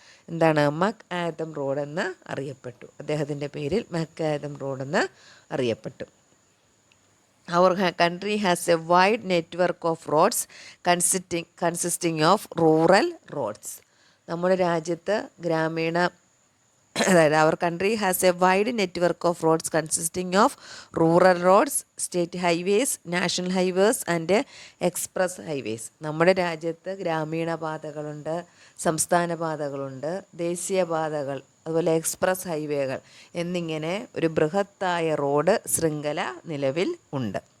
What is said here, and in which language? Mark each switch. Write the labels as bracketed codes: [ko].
[ml] എന്താണ് മക് ആദം റോഡ് എന്ന് അറിയപ്പെട്ടു. അദ്ദേഹത്തിൻ്റെ പേരിൽ മക് ആദം റോഡ് എന്ന് അറിയപ്പെട്ടു. [en] Our country has a wide network of roads consisting of rural roads. [ml] നമ്മുടെ രാജ്യത്ത് ഗ്രാമീണ അതായത് [en] അവർ country has a wide network of roads consisting of rural roads, state highways, national highways and express highways. [ml] നമ്മുടെ രാജ്യത്ത് ഗ്രാമീണ പാതകളുണ്ട്, സംസ്ഥാന പാതകളുണ്ട്, ദേശീയ പാതകൾ, അതുപോലെ എക്സ്പ്രസ് ഹൈവേകൾ എന്നിങ്ങനെ ഒരു ബൃഹത്തായ റോഡ് ശൃംഖല നിലവിൽ ഉണ്ട്.